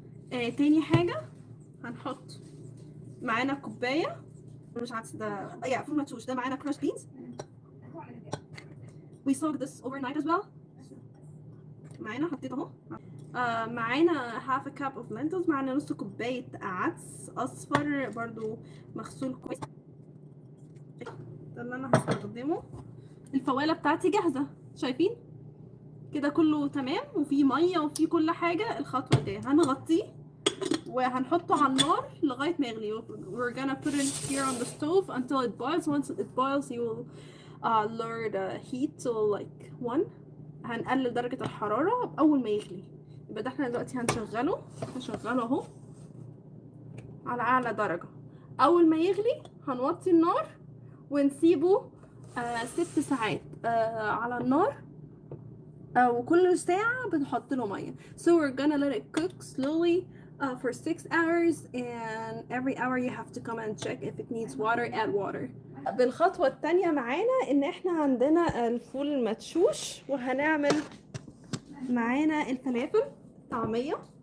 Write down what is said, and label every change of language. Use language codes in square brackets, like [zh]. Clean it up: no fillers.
[ar] تاني حاجة هنحط معانا كوباية، مش عدس ده فول مدشوش، ده معانا [en] crushed beans. we soak this overnight as well. [ar] معانا حطيت اهو. معانا [en] half a cup of lentils. [ar] معانا نص كوباية عدس أصفر برضو مغسول كويس. ده اللي أنا هستخدمه. الفوالة بتاعتي جاهزة، شايفين كده كله تمام وفي مية وفي كل حاجة. الخطوة الجاية هنغطيه وهنحطه على النار لغاية ما يغلي. [en] we're gonna put it here on the stove until it boils. once it boils you will lower the heat till like 1. [ar] هنقلل درجة الحرارة أول ما يغلي. يبقى ده احنا دلوقتي هنشغله اهو على أعلى درجة. أول ما يغلي هنوطي النار ونسيبه 6 ساعات على النار. وكل ساعة بنحط له مية. [en] So we're gonna let it cook slowly for 6 hours and every hour you have to come and check if it needs water, add water. [ar] بالخطوة التانية معانا ان احنا عندنا الفول المدشوش وهنعمل معانا الفلافل طعمية.